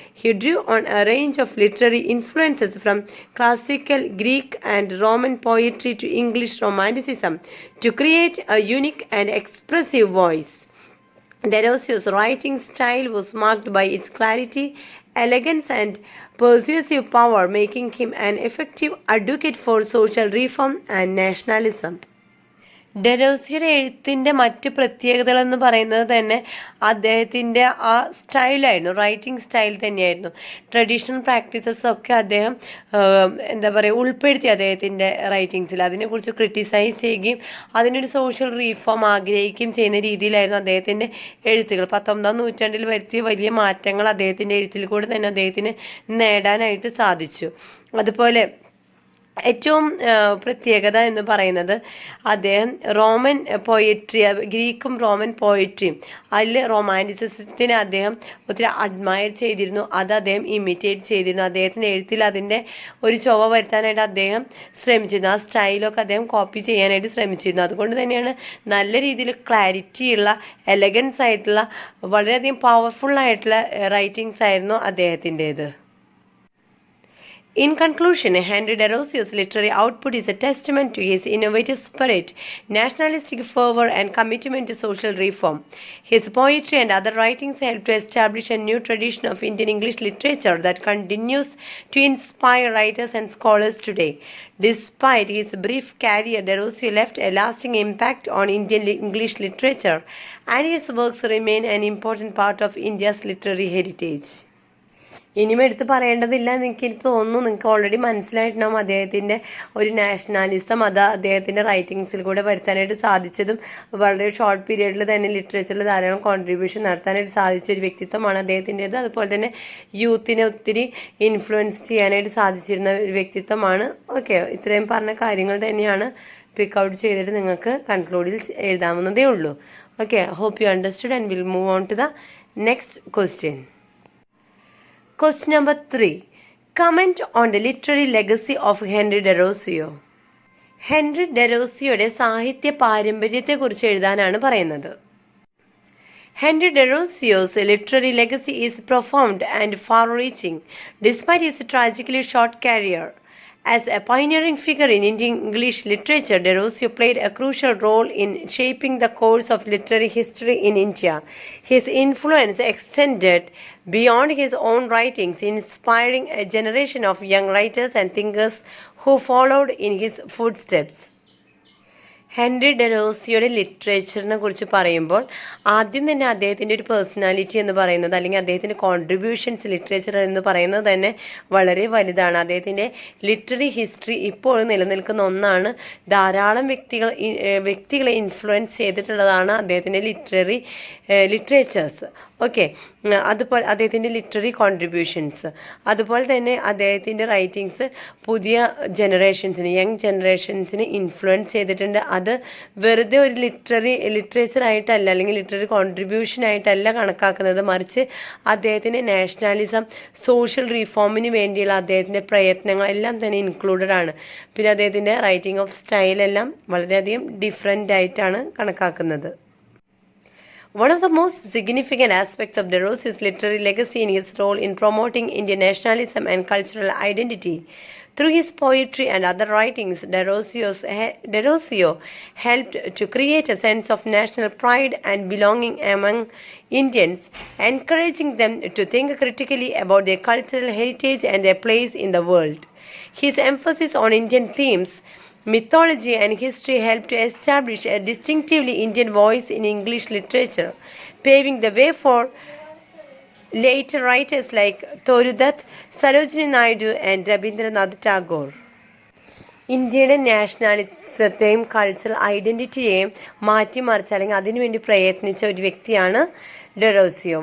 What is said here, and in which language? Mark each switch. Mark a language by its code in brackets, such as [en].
[en] He drew on a range of literary influences from classical Greek and Roman poetry to English Romanticism to create a unique and expressive voice. Derosio's writing style was marked by its clarity, elegance, and persuasive power, making him an effective advocate for social reform and nationalism. [ml] ഡെറോസിയുടെ എഴുത്തിൻ്റെ മറ്റ് പ്രത്യേകതകളെന്ന് പറയുന്നത് തന്നെ അദ്ദേഹത്തിൻ്റെ ആ സ്റ്റൈലായിരുന്നു, writing style തന്നെയായിരുന്നു. Traditional practices ഒക്കെ അദ്ദേഹം ഉൾപ്പെടുത്തി അദ്ദേഹത്തിൻ്റെ റൈറ്റിങ്സിൽ. അതിനെക്കുറിച്ച് ക്രിട്ടിസൈസ് ചെയ്യുകയും അതിനൊരു സോഷ്യൽ റീഫോം ആഗ്രഹിക്കുകയും ചെയ്യുന്ന രീതിയിലായിരുന്നു അദ്ദേഹത്തിൻ്റെ എഴുത്തുകൾ. 19ാം നൂറ്റാണ്ടിൽ വരുത്തിയ വലിയ മാറ്റങ്ങൾ അദ്ദേഹത്തിൻ്റെ എഴുത്തിൽ കൂടെ തന്നെ അദ്ദേഹത്തിന് നേടാനായിട്ട് സാധിച്ചു. അതുപോലെ ഏറ്റവും പ്രത്യേകത എന്ന് പറയുന്നത് അദ്ദേഹം റോമൻ പോയട്രി, ഗ്രീക്കും റോമൻ പോയട്രിയും അതിൽ റൊമാൻറ്റിസിസത്തിനെ അദ്ദേഹം ഒത്തിരി അഡ്മയർ ചെയ്തിരുന്നു. അത് അദ്ദേഹം ഇമിറ്റേറ്റ് ചെയ്തിരുന്നു. അദ്ദേഹത്തിൻ്റെ എഴുത്തിൽ അതിൻ്റെ ഒരു ചൊവ്വ വരുത്താനായിട്ട് അദ്ദേഹം ശ്രമിച്ചിരുന്നു. ആ സ്റ്റൈലൊക്കെ അദ്ദേഹം കോപ്പി ചെയ്യാനായിട്ട് ശ്രമിച്ചിരുന്നു. അതുകൊണ്ട് തന്നെയാണ് നല്ല രീതിയിൽ ക്ലാരിറ്റിയുള്ള, എലഗൻസ് ആയിട്ടുള്ള, വളരെയധികം പവർഫുള്ളായിട്ടുള്ള റൈറ്റിങ്സ് ആയിരുന്നു അദ്ദേഹത്തിൻ്റേത്. [en] In conclusion, Henry Derosio's literary output is a testament to his innovative spirit, nationalistic fervor, and commitment to social reform. His poetry and other writings helped to establish a new tradition of Indian English literature that continues to inspire writers and scholars today. Despite his brief career, Derosio left a lasting impact on Indian English literature, and his works remain an important part of India's literary heritage. [ml] ഇനിയും എടുത്ത് പറയേണ്ടതില്ല എന്ന് എനിക്ക് തോന്നുന്നു. നിങ്ങൾക്ക് already മനസ്സിലായിട്ടുണ്ടാവും അദ്ദേഹത്തിൻ്റെ ഒരു നാഷണാലിസം അത് അദ്ദേഹത്തിൻ്റെ റൈറ്റിങ്സിൽ കൂടെ വരുത്താനായിട്ട് സാധിച്ചതും വളരെ ഷോർട്ട് പീരീഡിൽ തന്നെ ലിറ്ററേച്ചറിൽ ധാരാളം കോൺട്രിബ്യൂഷൻ നടത്താനായിട്ട് സാധിച്ച ഒരു വ്യക്തിത്വമാണ് അദ്ദേഹത്തിൻ്റേത്. അതുപോലെ തന്നെ യൂത്തിനെ ഒത്തിരി ഇൻഫ്ലുവൻസ് ചെയ്യാനായിട്ട് സാധിച്ചിരുന്ന ഒരു വ്യക്തിത്വമാണ്. ഓക്കെ, ഇത്രയും പറഞ്ഞ കാര്യങ്ങൾ തന്നെയാണ് പിക്ക് ഔട്ട് ചെയ്തിട്ട് നിങ്ങൾക്ക് കൺക്ലൂഡിൽ എഴുതാവുന്നതേ ഉള്ളൂ. [en] Okay, hope you understood and will move on to the next question. Question number 3. Comment on the literary legacy of Henry Derosio. [ml] Henry ഡെറോസിയോയുടെ സാഹിത്യ പാരമ്പര്യത്തെക്കുറിച്ച് എഴുതാനാണ് പറയുന്നത്. [en] Henry Derosio's literary legacy is profound and far-reaching, despite his tragically short career. As a pioneering figure in Indian English literature, Derosio played a crucial role in shaping the course of literary history in India. His influence extended beyond his own writings, inspiring a generation of young writers and thinkers who followed in his footsteps. [ml] Henry ഡെറോസിയോയുടെ ലിറ്ററേച്ചറിനെ കുറിച്ച് പറയുമ്പോൾ ആദ്യം തന്നെ അദ്ദേഹത്തിൻ്റെ ഒരു personality എന്ന് പറയുന്നത് അല്ലെങ്കിൽ അദ്ദേഹത്തിൻ്റെ കോൺട്രിബ്യൂഷൻസ് ലിറ്ററേച്ചർ എന്ന് പറയുന്നത് തന്നെ വളരെ വലുതാണ്. അദ്ദേഹത്തിൻ്റെ ലിറ്റററി ഹിസ്റ്ററി ഇപ്പോൾ നിലനിൽക്കുന്ന ഒന്നാണ്. ധാരാളം വ്യക്തികളെ ഇൻഫ്ലുവൻസ് ചെയ്തിട്ടുള്ളതാണ് അദ്ദേഹത്തിൻ്റെ ലിറ്ററേച്ചേഴ്സ്. ഓക്കെ, അതുപോലെ അദ്ദേഹത്തിൻ്റെ ലിറ്റററി കോൺട്രിബ്യൂഷൻസ്, അതുപോലെ തന്നെ അദ്ദേഹത്തിൻ്റെ റൈറ്റിങ്സ് പുതിയ ജനറേഷൻസിന് യങ് ജനറേഷൻസിന് ഇൻഫ്ലുവൻസ് ചെയ്തിട്ടുണ്ട്. അത് വെറുതെ ഒരു ലിറ്ററേച്ചർ ആയിട്ടല്ല അല്ലെങ്കിൽ ലിറ്റററി കോൺട്രിബ്യൂഷൻ ആയിട്ടല്ല കണക്കാക്കുന്നത്, മറിച്ച് അദ്ദേഹത്തിൻ്റെ നാഷണാലിസം, സോഷ്യൽ റീഫോമിന് വേണ്ടിയുള്ള അദ്ദേഹത്തിൻ്റെ പ്രയത്നങ്ങൾ എല്ലാം തന്നെ ഇൻക്ലൂഡഡ് ആണ്. പിന്നെ അദ്ദേഹത്തിൻ്റെ റൈറ്റിംഗ് ഓഫ് സ്റ്റൈലെല്ലാം വളരെയധികം ഡിഫറെൻ്റ് ആയിട്ടാണ് കണക്കാക്കുന്നത്. [en] One of the most significant aspects of Derosio's literary legacy is his role in promoting Indian nationalism and cultural identity. Through his poetry and other writings, Derosio helped to create a sense of national pride and belonging among Indians, encouraging them to think critically about their cultural heritage and their place in the world. His emphasis on Indian themes, mythology and history helped to establish a distinctively Indian voice in English literature, paving the way for later writers like Torudutt, Sarojini Naidu and Rabindranath Tagore. [ml] ഇന്ത്യയുടെ നാഷണാലിസത്തെയും cultural ഐഡൻറ്റിറ്റിയെയും മാറ്റിമറിച്ച് അല്ലെങ്കിൽ അതിനുവേണ്ടി പ്രയത്നിച്ച ഒരു വ്യക്തിയാണ് ഡെറോസിയോ.